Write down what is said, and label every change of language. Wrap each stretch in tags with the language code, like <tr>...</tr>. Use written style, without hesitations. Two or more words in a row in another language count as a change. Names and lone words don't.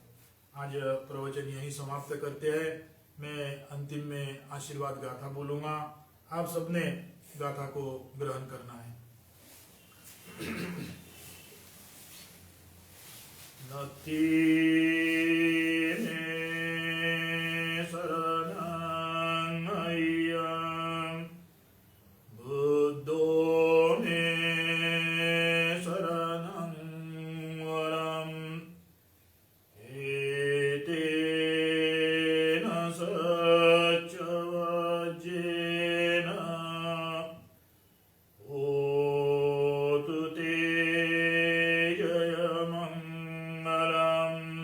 <hi>आज प्रवचन यही समाप्त करते हैं। मैं अंतिम में</hi> <pi>आशीर्वाद गाथा</pi> <hi>बोलूंगा, आप सबने गाथा को ग्रहण करना है।</hi> <pi>नति में शरणं अय्यं, बुद्धो में शरणं वरं, एतेन सच्चवज्जेन होतु ते जयमङ्गलम्।</pi>